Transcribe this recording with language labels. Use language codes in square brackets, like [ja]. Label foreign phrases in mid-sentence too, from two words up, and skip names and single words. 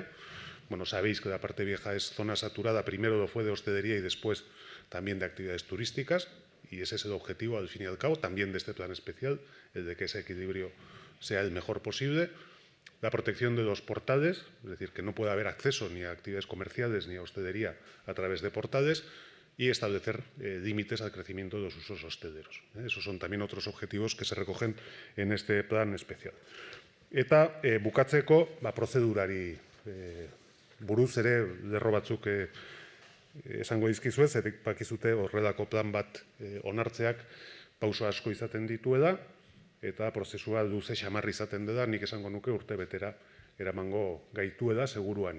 [es] Sabéis que la parte vieja es zona saturada, primero lo fue de hostelería y después también de actividades turísticas, y ese es el objetivo, al fin y al cabo, también de este plan especial, el de que ese equilibrio sea el mejor posible. La protección de los portales, es decir, que no pueda haber acceso ni a actividades comerciales ni a hostelería a través de portales, y establecer límites al crecimiento de los usos hosteleros. Esos son también otros objetivos que se recogen en este plan especial. [eu] Eta bukatzeko, prozedurari buruz ere lerro batzuk esango dizkizuet, zerek bakizute horrelako plan bat onartzeak pauso asko izaten dituela, eta prozesua luze xamarra izaten dela, nik esango nuke urte betera eramango gaituela seguruanik.